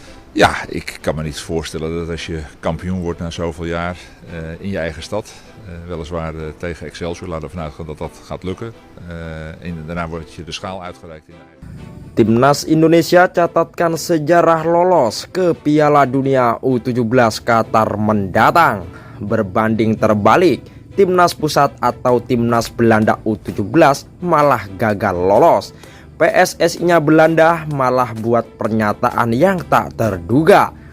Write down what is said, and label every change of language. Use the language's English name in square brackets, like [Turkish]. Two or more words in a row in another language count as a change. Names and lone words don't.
[Dutch] Ja, ik kan me niet voorstellen dat als je kampioen wordt na zoveel jaar in je eigen stad, weliswaar tegen Excelsior, laten we vanuit gaan dat dat gaat lukken. En daarna wordt je de schaal uitgereikt in de eigen. [Indonesian] Timnas Indonesia catatkan sejarah lolos ke Piala Dunia U17 Qatar mendatang. Berbanding terbalik, Timnas Pusat atau Timnas Belanda U17 malah gagal lolos. PSSI-nya Belanda malah buat pernyataan yang tak terduga.